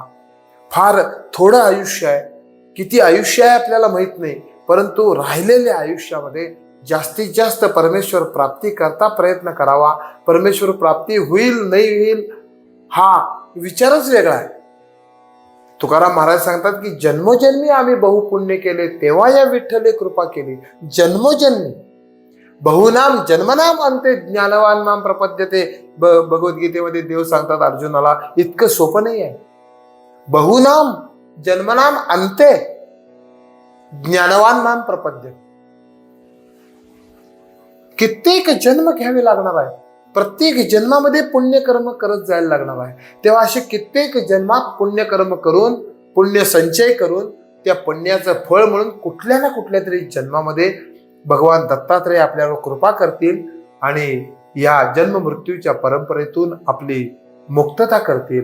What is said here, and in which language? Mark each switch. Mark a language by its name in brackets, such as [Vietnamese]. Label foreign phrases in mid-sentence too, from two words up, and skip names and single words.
[Marathi] फार थोडं आयुष्य आहे, किती आयुष्य आहे आपल्याला माहित नाही, परंतु राहिलेल्या आयुष्यामध्ये जास्तीत जास्त परमेश्वर प्राप्ती करता प्रयत्न करावा. परमेश्वर प्राप्ती होईल नाही होईल हा विचारच वेगळा आहे. तुकाराम महाराज सांगतात की जन्मोजन्मी आम्ही बहुपुण्य केले तेव्हा या विठ्ठले कृपा केली. [Sanskrit] जन्मोजन्मी बहुनाम जन्मनाम अंते ज्ञानवान नाम प्रपद्यते. [Marathi] भगवद्गीतेमध्ये देव सांगतात अर्जुनाला, इतकं सोपं नाही आहे. [Sanskrit] बहुनाम जन्मनाम अंते ज्ञानवान नाम प्रपद्यते. [Marathi] कित्येक जन्म घ्यावे लागणार आहे, प्रत्येक जन्मामध्ये पुण्यकर्म करत जायला लागणार आहे. तेव्हा असे कित्येक जन्मात पुण्यकर्म करून, पुण्य संचय करून त्या पुण्याचं फळ म्हणून कुठल्या ना कुठल्या तरी जन्मामध्ये भगवान दत्तात्रेय आपल्यावर कृपा करतील आणि या जन्म मृत्यूच्या परंपरेतून आपली मुक्तता करतील.